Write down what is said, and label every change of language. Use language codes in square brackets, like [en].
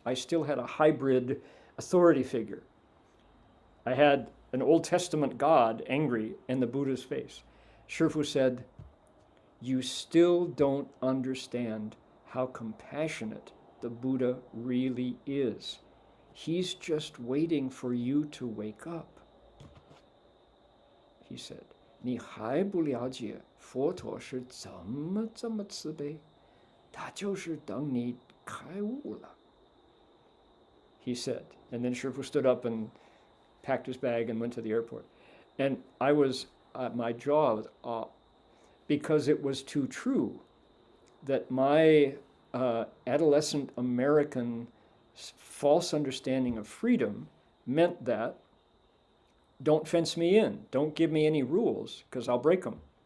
[en] I still had a hybrid authority figure. I had an Old Testament God, angry, and the Buddha's face. Shifu said, you still don't understand how compassionate the Buddha really is. He's just waiting for you to wake up. He said, [zh] 你还不了解佛陀是怎么这么慈悲，他就是等你开悟了. [en] He said, and then Shifu stood up and packed his bag and went to the airport. And I was, my jaw was off, because it was too true that my adolescent American false understanding of freedom meant that don't fence me in, don't give me any rules, because I'll break them.